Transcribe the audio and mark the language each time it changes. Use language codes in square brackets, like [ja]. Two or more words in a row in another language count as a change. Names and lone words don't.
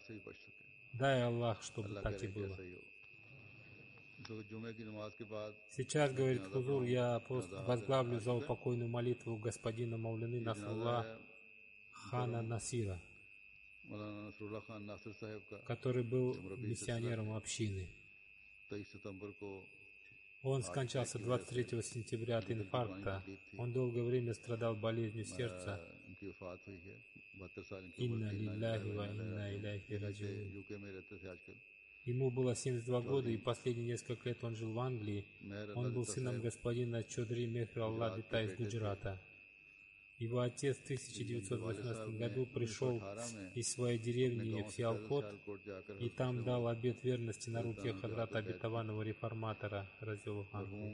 [ru] Дай Аллах, чтобы так и было. Сейчас, говорит Хузур, я просто возглавлю заупокойную молитву господина Мауляны Насрулла хана Насира, который был миссионером общины. Он скончался 23 сентября от инфаркта. Он долгое время страдал болезнью сердца. [ar] إنا لله وإنا إليه راجعون. [ru] Ему было 72 года, и последние несколько лет он жил в Англии. Он был сыном господина Чодри Мехр Аллах Дита из Гуджарата. Его отец в 1918 году пришел из своей деревни в Сиалкот и там дал обет верности на руке Хадрата обетованного реформатора [ar] رضي الله عنه.